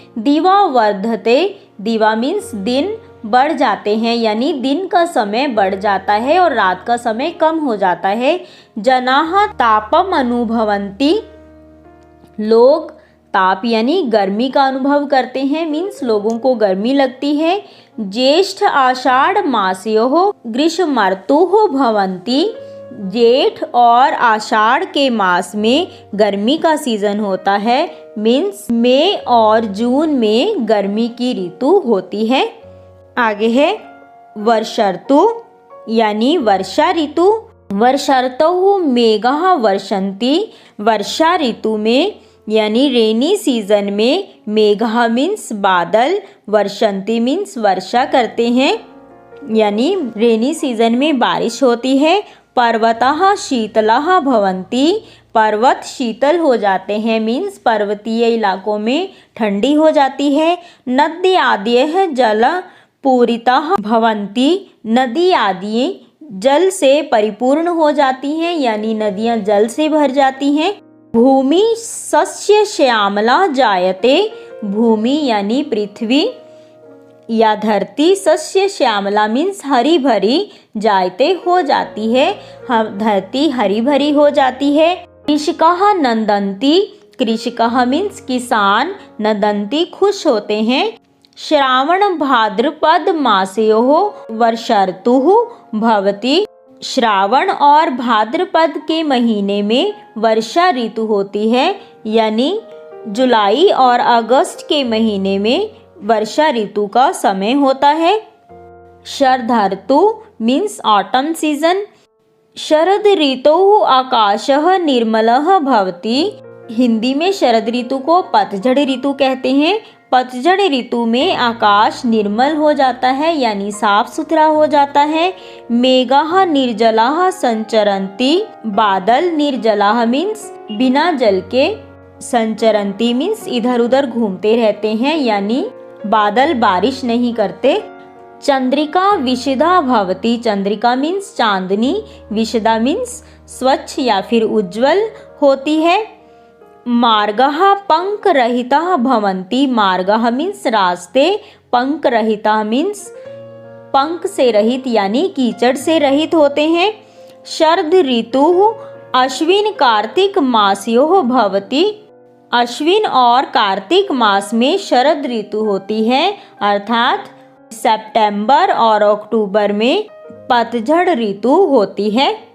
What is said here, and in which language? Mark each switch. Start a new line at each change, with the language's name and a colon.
Sanskrit: दिवा वर्धते,
Hindi: दिवा मीन्स दिन, बढ़ जाते हैं यानी दिन का समय बढ़ जाता है और रात का समय कम हो जाता है।
Sanskrit: जनाः तापम अनुभवन्ति,
Hindi: लोग ताप यानी गर्मी का अनुभव करते हैं मीन्स लोगों को गर्मी लगती है।
Sanskrit: ज्येष्ठ आषाढ़ मासयोः ग्रीष्म ऋतुः भवन्ति।
Hindi: जेठ और आषाढ़ के मास में गर्मी का सीजन होता है मीन्स मई और जून में गर्मी की ऋतु होती है। आगे है वर्षा ऋतु यानी वर्षा ऋतु।
Sanskrit: वर्षा ऋतु मेघाः वर्षन्ति।
Hindi: वर्षा ऋतु में यानी रेनी सीजन में मेघा मीन्स बादल, वर्षन्ति मीन्स वर्षा करते हैं यानी रेनी सीजन में बारिश होती है।
Sanskrit: पर्वतः शीतलः भवन्ति।
Hindi: पर्वत शीतल हो जाते हैं मीन्स पर्वतीय इलाकों में ठंडी हो जाती है।
Sanskrit: नदी आदयः जल पूरिताः भवन्ति।
Hindi: नदी आदि जल से परिपूर्ण हो जाती हैं यानी नदियां जल से भर जाती हैं।
Sanskrit: भूमि सस्य श्यामला जायते।
Hindi: भूमि यानी पृथ्वी या धरती, सस्य श्यामला मीन्स हरी भरी, जायते हो जाती है, धरती हरी भरी हो जाती है।
Sanskrit: कृषकाः नंदन्ति।
Hindi: कृषकाः मीन्स किसान, नंदन्ति खुश होते हैं।
Sanskrit: श्रावण भाद्रपद मासयोः वर्षा ऋतुः भवति।
Hindi: श्रावण और भाद्रपद के महीने में वर्षा ऋतु होती है यानी जुलाई और अगस्त के महीने में वर्षा ऋतु का समय होता है। शरद ऋतु मीन्स ऑटम सीजन।
Sanskrit: शरद ऋतु आकाशः निर्मलः भवति।
Hindi: हिंदी में शरद ऋतु को पतझड़ ऋतु कहते हैं। पतझड़ ऋतु में आकाश निर्मल हो जाता है यानी साफ सुथरा हो जाता है।
Sanskrit: मेघाः निर्जलाः संचरन्ति।
Hindi: बादल निर्जलाः मीन्स बिना जल के, संचरन्ति मीन्स इधर उधर घूमते रहते हैं यानी बादल बारिश नहीं करते।
Sanskrit: चंद्रिका विशदा भवति।
Hindi: चंद्रिका मीन्स चांदनी, विशदा मीन्स स्वच्छ या फिर उज्जवल होती है।
Sanskrit: मार्गाः पंक रहिताः भवन्ति।
Hindi: मार्गाः मीन्स रास्ते, पंक रहिताः मीन्स पंख से रहित यानी कीचड़ से रहित होते हैं।
Sanskrit: शरद ऋतु अश्विन कार्तिक मासयोः भवति।
Hindi: अश्विन और कार्तिक मास में शरद ऋतु होती है अर्थात सितंबर और अक्टूबर में पतझड़ ऋतु होती है।